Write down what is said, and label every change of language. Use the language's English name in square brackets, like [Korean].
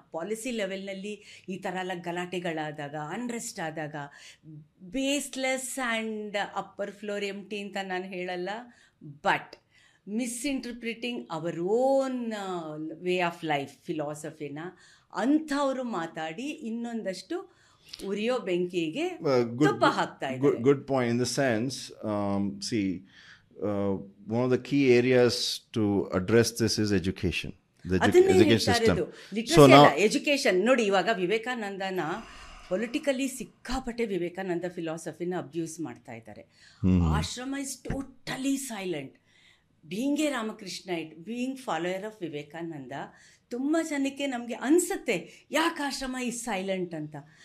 [Kannada] Policy ಲೆವೆಲ್ನಲ್ಲಿ ಈ ಥರ ಎಲ್ಲ ಗಲಾಟೆಗಳಾದಾಗ, ಅನ್ರೆಸ್ಟ್ ಆದಾಗ, ಬೇಸ್ಲೆಸ್ ಆ್ಯಂಡ್ ಅಪ್ಪರ್ ಫ್ಲೋರ್ ಎಂಟಿ ಅಂತ ನಾನು ಹೇಳಲ್ಲ, [English] but misinterpreting our own way of life [Kannada] ಫಿಲಾಸಫಿನ ಅಂಥವರು ಮಾತಾಡಿ ಇನ್ನೊಂದಷ್ಟು ಉರಿಯೋ ಬೆಂಕಿಗೆ ತುಪ್ಪ ಹಾಕ್ತಾ ಇದ್ದಾರೆ. [English] Good point in the sense, see, one of the key areas to address this is education. The education system. So now education [Kannada] ನೋಡಿ, ಇವಾಗ ವಿವೇಕಾನಂದನ ಪೊಲಿಟಿಕಲಿ ಸಿಕ್ಕಾಪಟ್ಟೆ ವಿವೇಕಾನಂದ ಫಿಲಾಸಫಿನ ಅಬ್ಯೂಸ್ ಮಾಡ್ತಾ ಇದ್ದಾರೆ. ಆಶ್ರಮ [English] Is totally silent. Being a Ramakrishnaite, being follower of Vivekananda, [Kannada] ತುಂಬ ಜನಕ್ಕೆ ನಮಗೆ ಅನಿಸುತ್ತೆ ಯಾಕೆ ಆಶ್ರಮ ಈಸ್ ಸೈಲೆಂಟ್ ಅಂತ.